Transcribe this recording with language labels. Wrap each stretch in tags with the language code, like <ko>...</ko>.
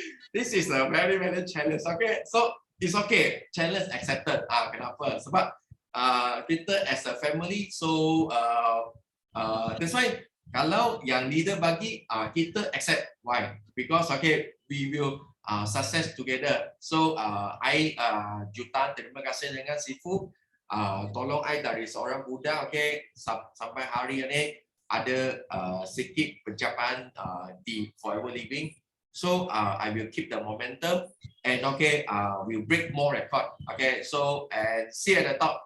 <en>This is a very challenge. So it's okay. Challenge accepted.</en> <ms>Kenapa? Sebab kita</ms> <en>as a family. So that's why</en> <ms>kalau yang</ms> <en>leader</en> <ms>bagi, kita</ms> <en>accept. Why? Because okay, we will success together.</en> <ms>So I jutaan terima kasih dengan Sifu. Tolong I dari seorang budak, okay, sampai hari ini ada sedikit pencapaian di Forever Living.</ms> <en>So I will keep the momentum and okay, we'll break more record. Okay, so and see you at the top.</en>